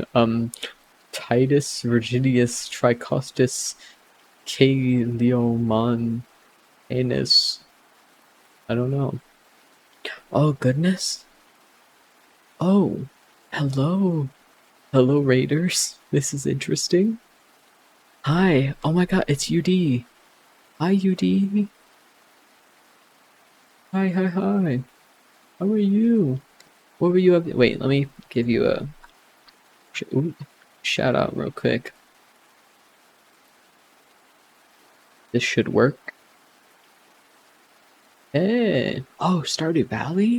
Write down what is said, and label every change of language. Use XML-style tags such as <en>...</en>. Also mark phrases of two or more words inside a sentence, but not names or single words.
<en>Titus, Virginius, Tricostus, Caliomontanus. I don't know. Oh, goodness. Oh, hello. Hello, Raiders. This is interesting. Hi. Oh my god, it's UD. Hi, UD. Hi. How are you? What were you up to? Wait, let me give you a shout out real quick. This should work. Hey. Oh, Stardew Valley?</en>